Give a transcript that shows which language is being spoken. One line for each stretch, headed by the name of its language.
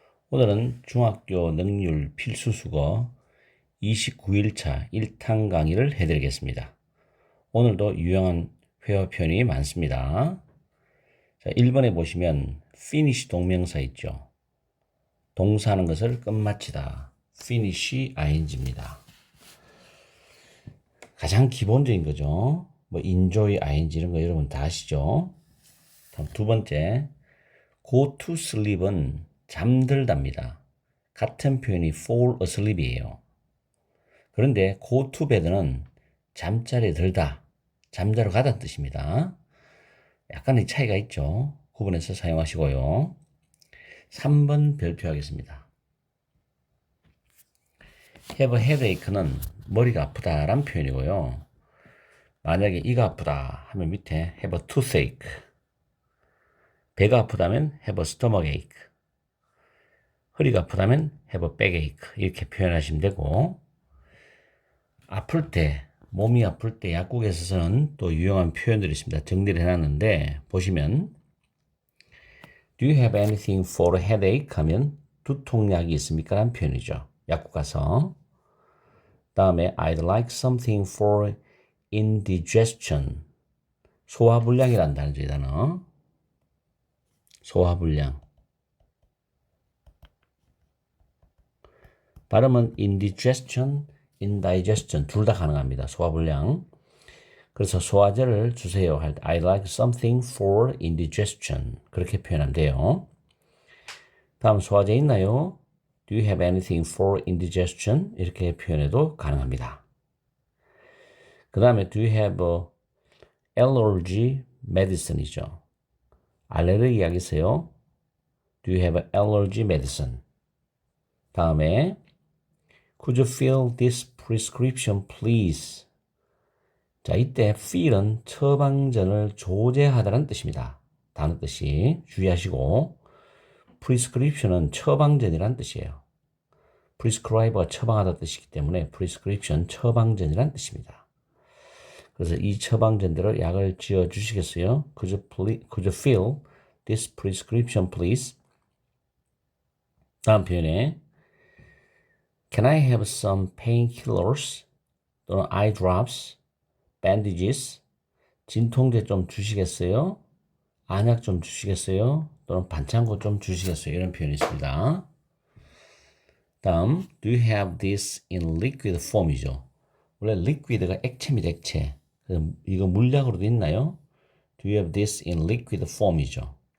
Korean: 오늘은 중학교 능률 필수수거 29일차 1탄 강의를 해드리겠습니다. 오늘도 유용한 회화 표현이 많습니다. 자, 1번에 보시면 finish 동명사 있죠. 동사하는 것을 끝마치다. finish ing입니다. 가장 기본적인 거죠. 뭐 enjoy ing 이런 거 여러분 다 아시죠? 다음 두 번째,
English: go to sleep
Korean: 은 잠들답니다. 같은 표현이
English: fall asleep
Korean: 이에요. 그런데
English: go to bed
Korean: 는 잠자리에 들다, 잠자러 가다는 뜻입니다. 약간의 차이가 있죠. 구분해서 사용하시고요. 3번 별표하겠습니다.
English: have a headache
Korean: 는 머리가 아프다라는 표현이고요. 만약에 이가 아프다 하면 밑에
English: have a toothache,
Korean: 배가 아프다면
English: have a stomachache,
Korean: 허리가 아프다면
English: have a backache
Korean: 이렇게 표현하시면 되고, 아플 때, 몸이 아플 때 약국에서 쓰는 또 유용한 표현들이 있습니다. 정리를 해놨는데 보시면
English: Do you have anything for a headache?
Korean: 하면 두통약이 있습니까? 라는 표현이죠. 약국 가서. 다음에
English: I'd like something for indigestion.
Korean: 소화불량이라는 단어. 소화불량. 발음은 indigestion, indigestion 둘 다 가능합니다. 소화불량. 그래서 소화제를 주세요 할 때
English: I'd like something for indigestion.
Korean: 그렇게 표현하면 돼요. 다음 소화제 있나요?
English: Do you have anything for indigestion?
Korean: 이렇게 표현해도 가능합니다. 그 다음에
English: Do you have allergy medicine이죠.
Korean: 알레르기 약 있어요?
English: Do you have allergy medicine?
Korean: 다음에
English: Could you fill this prescription please?
Korean: 자, 이때 fill은 처방전을 조제하다는 뜻입니다. 단어 뜻이 주의하시고, prescription은 처방전이란 뜻이에요. prescribe가 처방하다 뜻이기 때문에 prescription 처방전이란 뜻입니다. 그래서 이 처방전대로 약을 지어 주시겠어요?
English: Could you fill this prescription please?
Korean: 다음 표현에
English: Can I have some painkillers?
Korean: 또는
English: eye drops, bandages,
Korean: 진통제 좀 주시겠어요? 안약 좀 주시겠어요? 또는 반창고 좀 주시겠어요? 이런 표현이 있습니다. 다음,
English: do you have this in liquid form이죠.
Korean: 원래 liquid가 액체입니다, 액체. 이거 물약으로도 있나요?
English: Do you have this in liquid form이죠.